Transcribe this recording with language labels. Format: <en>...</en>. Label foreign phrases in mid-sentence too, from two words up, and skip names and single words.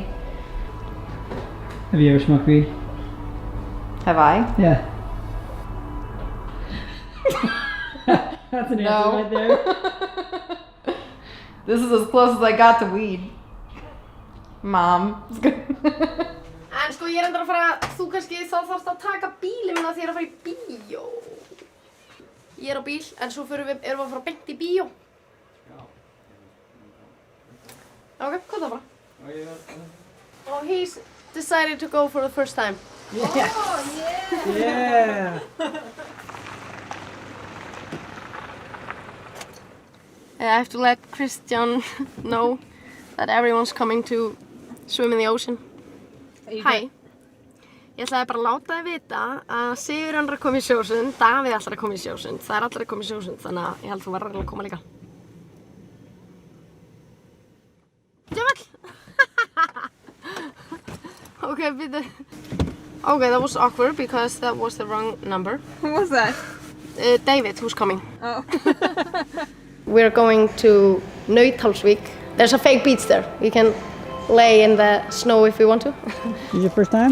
<en>Have you ever smoked weed? Have I? Yeah. That's an answer right there. This is as close as I got to weed. Mom.</en> <is>En sko ég er endur að fara, þú kannski þá þarfst að taka bílinn minna þegar ég er að fara í bíó. Ég er á bíl, en svo erum við að fara beint í bíó. Ok, hvað það bara?</is> <en>Oh, he's decided to go for the first time. Yeah. Oh, yeah. Yeah. I have to let Christian know that everyone's coming to swim in the ocean.</en> <is>Hæ. Ég ætlaði bara að láta þið vita að Sigurjón er að koma í sjósund, Davíð ætlar að koma í sjósund, það er allir að koma í sjósund, þannig að ég held þú verður að koma líka. Djöfull! Okay, bíddu.</is> <en>Okay, that was awkward because that was the wrong number. Who was that? David, who's coming. Oh. We're going to Nauthólsvík. There's a fake beach there. We can lay in the snow if we want to. This is your first time?</en>